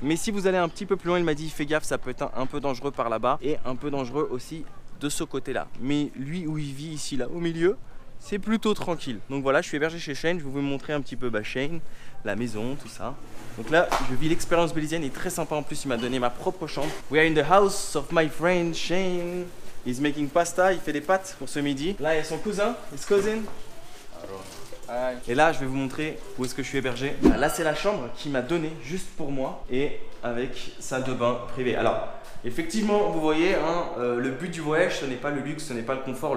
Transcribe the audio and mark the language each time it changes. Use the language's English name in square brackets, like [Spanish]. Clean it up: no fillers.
[French] Mais si vous allez un petit peu plus loin, il m'a dit fais gaffe, ça peut être un peu dangereux par là-bas et un peu dangereux aussi de ce côté-là. Mais lui où il vit ici, là, au milieu, c'est plutôt tranquille. Donc voilà, je suis hébergé chez Shane. Je vais vous montrer un petit peu Shane, la maison, tout ça. Donc là, je vis l'expérience belizienne. Il est très sympa en plus. Il m'a donné ma propre chambre. [English] We are in the house of my friend Shane. He's making pasta. [French] Il fait des pâtes pour ce midi. Là, il y a son cousin, [English] his cousin. [French] Et là, je vais vous montrer où est-ce que je suis hébergé. Là, c'est la chambre qu'il m'a donnée juste pour moi et avec salle de bain privée. Alors, effectivement, vous voyez, hein, le but du voyage, ce n'est pas le luxe, ce n'est pas le confort.